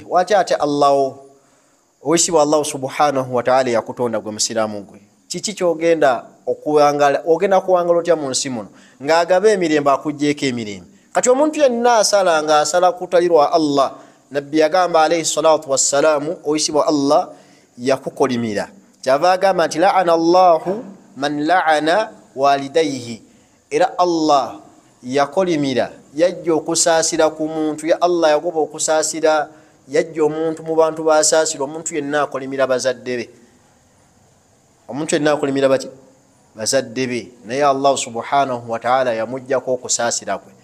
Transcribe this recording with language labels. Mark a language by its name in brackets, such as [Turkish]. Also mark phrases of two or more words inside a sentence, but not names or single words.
[Ganda] Waki ate owekitiibwa Allah [Arabic] سبحانه وتعالى [Ganda] yakutonda gwe musiraamu gwe, kiki kyogenda okuwangala? Ogenda kuwangala otya mu nsi muno ng'agaba emirembe akugjeeko emirembe? Kati omuntu yenna asala ng'asala kutalirwa Allah, nabbi yagamba [Arabic] عليه الصلاة والسلام, [Ganda] owekitiibwa Allah yakukolimira. Kyava agamba nti [Arabic] لعن الله من لعن والديه, [Ganda] era Allah yakolimira, yajja okusaasira ku muntu. [Arabic] يا الله [Ganda] yagoba okusaasira, yajja omuntu mu bantu basaasira omuntu yenna akolimira bazadde be. Omuntu yenna akolimira baki? Bazadde be. Naye Allah [Arabic] سبحانه وتعالى [Ganda] yamujjako okusaasira kwe.